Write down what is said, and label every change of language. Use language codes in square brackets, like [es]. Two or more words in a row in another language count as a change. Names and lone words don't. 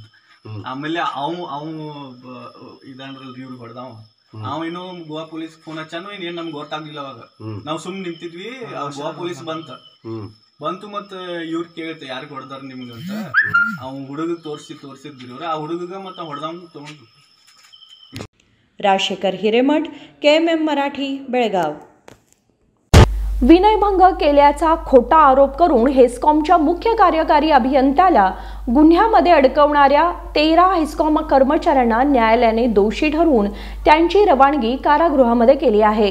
[kn] ಆಮೇಲೆ ಅವ್ ಇದಾನ್ರಲ್ರಿ ಇವ್ರಿಗೆ ಹೊಡೆದವ. ನಾವೇನು ಗೋವಾ ಪೊಲೀಸ್ ಫೋನ್ ಹಚ್ಚಾನು ಏನ್ ನಮ್ಗೆ ಗೊತ್ತಾಗ್ಲಿಲ್ಲ. ಅವಾಗ ನಾವ್ ಸುಮ್ ನಿಂತಿದ್ವಿ, ಗೋವಾ ಪೊಲೀಸ್ ಬಂತು ಮತ್ತ ಇವ್ರ ಕೇಳ್ತೆ ಯಾರಿಗೆ ಹೊಡೆದಾರ ನಿಮ್ಗೆ ಅಂತ. ಅವ್ ಹುಡುಗ ತೋರ್ಸಿದ್ರಿ ಅವ್ರ. ಆ ಹುಡುಗ ಮತ್ತ ಹೊಡೆದವ್ ತಗೊಂಡು. [mr] राजशेखर हिरेमठ, KMM मराठी, बेळगाव. विनयभंग केल्याचा खोटा आरोप करून हेस्कॉमच्या मुख्य कार्यकारी अभियंत्याला गुन्ह्यामध्ये अडकवणाऱ्या 13 हेस्कॉम कर्मचाऱ्यांना न्यायालयाने दोषी ठरवून त्यांची रवानगी कारागृहामध्ये केली आहे.